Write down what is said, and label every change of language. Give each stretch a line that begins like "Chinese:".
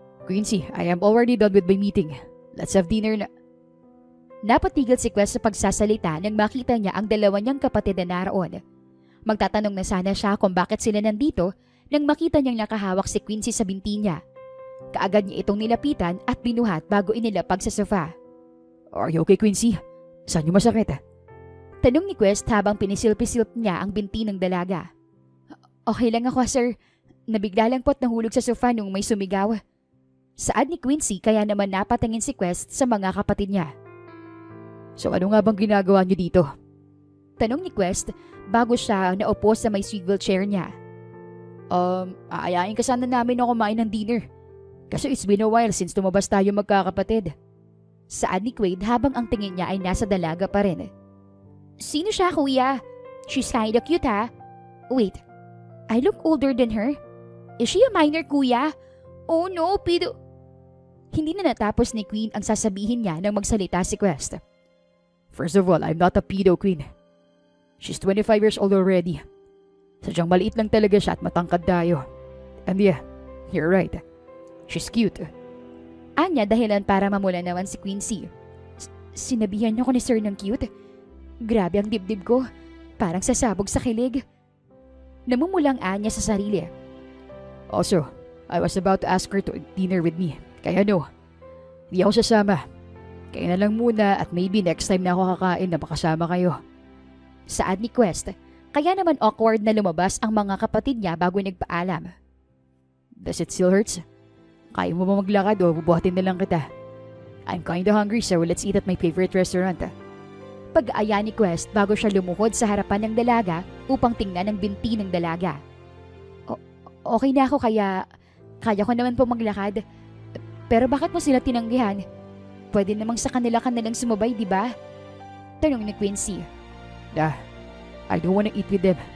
English: Quincy, I am already done with my meeting. Let's have dinner
Filipino: na. Napatigil si Quest sa pagsasalita nang makita niya ang dalawa niyang kapatid na naroon. Magtatanong na sana siya kung bakit sila nandito nang makita niyang nakahawak si Quincy sa binti niya. Kaagad niya itong nilapitan at binuhat bago inilapag sa sofa.
English: Are you okay, Quincy?
Filipino: Saan niyo masakit? Tanong ni Quest habang pinisilp-silp niya ang binti ng dalaga. Okay lang ako, sir. Nabigla lang po't nahulog sa sofa nung may sumigaw. Saad ni Quincy kaya naman napatingin si Quest sa mga kapatid niya. So ano nga bang ginagawa niyo dito? Tanong ni Quest bago siya naupo sa may swivel chair niya. Aayain ka sana namin na kumain ng dinner. Kasi
English: it's been a while since
Filipino: tumabas tayo magkakapatid. Saad ni Quaid habang ang tingin niya ay nasa dalaga pa rin. Sino siya, kuya?
English: She's kinda cute, ha? Wait, I look older than her? Is she a minor, kuya? Oh no, pido...
Filipino: Hindi na natapos ni Queen ang sasabihin niya nang magsalita si Quest.
English: First of all, I'm not a pedo, Queen. She's 25 years old already.
Filipino: Sadyang maliit lang talaga siya at matangkad tayo.
English: And yeah, you're right. She's cute.
Filipino: Anya dahilan para mamula naman si Quincy. Sinabihan niyo ko ni Sir ng cute? Grabe ang dibdib ko. Parang sasabog sa kilig. Namumulang Anya sa sarili.
English: Also, I was about to ask her to dinner with me.
Filipino: Kaya no, hindi ako sasama. Kaya na lang muna at
English: maybe next time
Filipino: na ako kakain na makasama kayo. Saad ni Quest. Kaya naman awkward na lumabas ang mga kapatid niya bago nagpaalam.
English: Does it still hurts?
Filipino: Kaya mo ba maglakad o bubuhatin na lang kita?
English: I'm kinda hungry so let's eat at my favorite restaurant.
Filipino: Pag-aaya ni Quest bago siya lumuhod sa harapan ng dalaga upang tingnan ang binti ng dalaga. Okay na ako kaya ko naman po maglakad. Pero bakit mo sila tinanggihan? Pwede namang sa kanila ka nalang sumabay, di ba? Tanong ni Quincy.
English: I don't wanna eat with them.